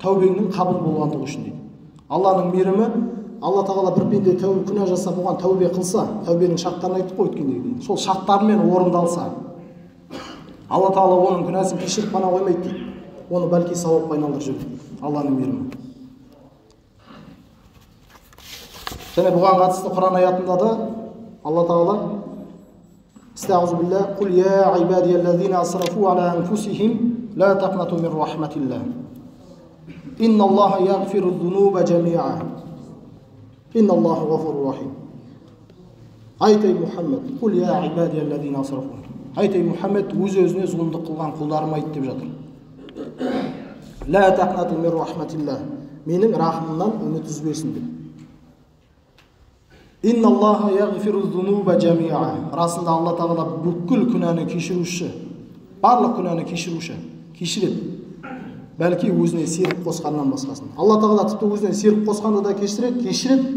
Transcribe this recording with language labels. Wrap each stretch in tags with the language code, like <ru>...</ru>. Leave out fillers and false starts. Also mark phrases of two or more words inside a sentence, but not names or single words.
<kk>тәубеңнің қабыл болғандығы үшін дейді. Алланың мейірімі, Алла тағала бір пенде күнә жасап оған тәубе қылса, тәубенің шарттарын айтып қойды дейді. Сол шарттармен орындалса, Алла тағала оның күнәсін кешіріп қана қоймайды дейді. Оны бәлки сауапқа айналдырып жібереді. Алланың мейірімі. Және бұған қатысты Құран аятында да Алла тағала</kk> <ar>أستعيذ بالله قل يا عبادي الذين أسرفوا على أنفسهم لا تقنطوا من رحمة الله إن الله يغفر الذنوب جميعا إن الله غفور رحيم.</ar> <kk>Айт ей Мұхаммед,</kk> <ar>قل يا عبادي الذين أسرفوا.</ar> <kk>Айт ей Мұхаммед, өз-өзіне зұлымдық қылған құлдарым айт деп жатыр.</kk> <ar>لا تقنطوا من رحمة الله.</ar> <kk>Менің рахымымнан үміт үзбесін деп.</kk> <ar>إن الله يغفر الذنوب جميعا.</ar> <kk>Расында Алла тағала бүкіл күнәні кешіруші, барлық күнәні кешіруші, кешіреді. Бәлки өзіне серік қосқаннан басқасын. Алла тағала тіпті өзіне серік қосқанды да кешіреді.</kk>